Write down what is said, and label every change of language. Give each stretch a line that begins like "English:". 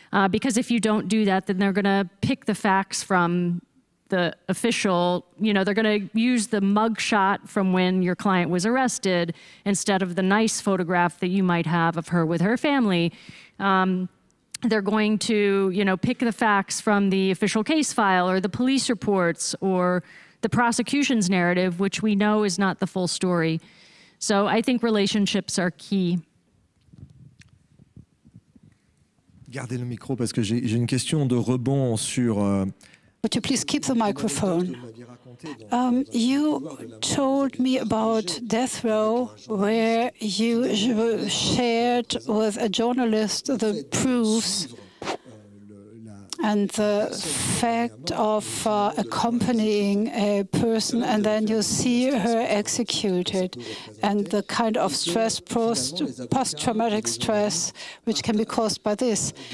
English: Because if you don't do that, then they're going to pick the facts from the official, they're going to use the mugshot from when your client was arrested instead of the nice photograph that you might have of her with her family. They're going to, pick the facts from the official case file or the police reports or the prosecution's narrative, which we know is not the full story. So I think relationships are key.
French: Gardez le micro parce que j'ai une question de rebond sur...
English: Would you please keep the microphone? You told me about death row, where you shared with a journalist the proofs and the fact of accompanying a person, and then you see her executed, and the kind of stress, post-traumatic stress, which can be caused by this.